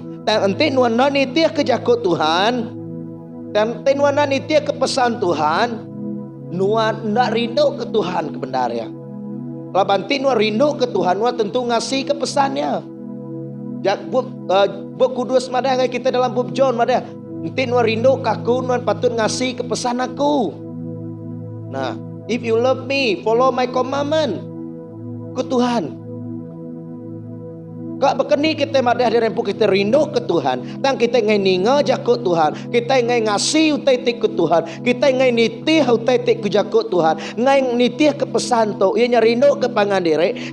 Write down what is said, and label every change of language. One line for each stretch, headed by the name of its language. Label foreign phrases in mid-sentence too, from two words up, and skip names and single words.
Iban: Dan enti nuan nitiah ke jakut Tuhan. Dan nuan nitiah ke pesan Tuhan. Nuan nak rindu ke Tuhan kebenarannya. Laban nuan rindu ke Tuhan, nuan tentu ngasih ke pesannya. Jak buk kudus madah kita dalam bub John madah. Enti nuan rindu kaku, nuan patut ngasih ke pesan aku.
English: Nah, if you love me, follow my commandment.
Iban: Ke Tuhan. Kak bekeni kita madah di rempu kita rindu ke Tuhan. Tang kita ngai ninga jakut Tuhan. Kita ngai ngasih utai tik ke Tuhan. Kita ngai nitih utai tik ke jakut Tuhan. Ngai nitih ke pesan tu. Ia rindu ke pangan diri.